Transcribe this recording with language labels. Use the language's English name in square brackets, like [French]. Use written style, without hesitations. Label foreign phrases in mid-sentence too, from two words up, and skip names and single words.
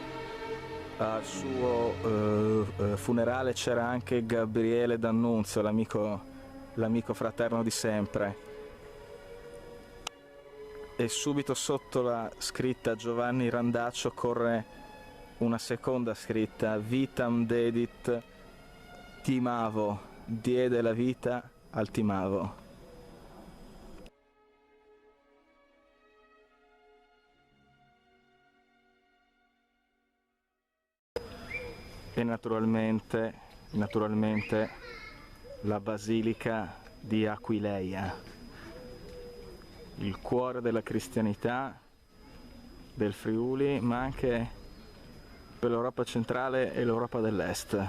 [Italian] Al suo funerale c'era anche Gabriele D'Annunzio, l'amico fraterno di sempre, e subito sotto la scritta Giovanni Randaccio corre una seconda scritta: [Latin] Vitam dedit Timavo, [Italian] diede la vita al Timavo. E naturalmente la basilica di Aquileia, il cuore della cristianità del Friuli, ma anche per l'Europa centrale e l'Europa dell'Est.